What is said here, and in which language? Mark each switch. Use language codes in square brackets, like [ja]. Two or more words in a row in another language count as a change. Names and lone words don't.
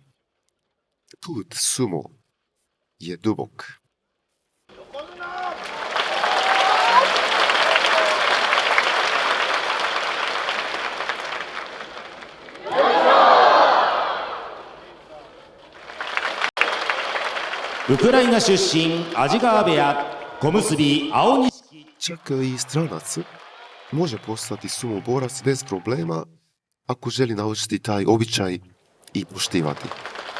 [hr] Put sumo je dubok. [ja] Ukrajina 出身安治川部屋小結青錦 [hr] Čak i stranac može postati sumoborac bez problema ako želi naučiti taj običaj i poštivati.